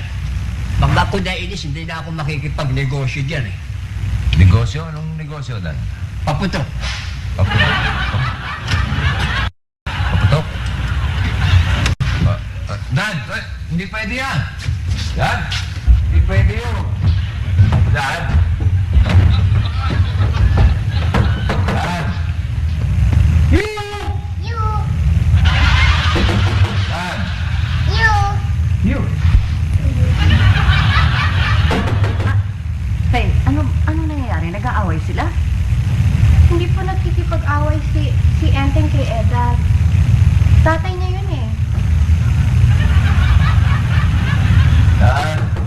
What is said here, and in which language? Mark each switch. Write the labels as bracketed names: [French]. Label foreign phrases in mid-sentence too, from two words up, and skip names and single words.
[Filipino] Pag ako nainis, hindi na ako makikipagnegosyo dyan eh. Negosyo? Anong negosyo, Dan? Paputok. Paputok? Paputok? Dan! Hindi pwede yan! Dan! Hindi pwede yun! Dan! Dan! You! Dan! You! You! Hey, ano nangyayari? Nag-aaway sila? Hindi po nagkikipag-away si Enteng kay Edad. Tatay niya yun eh. Dan!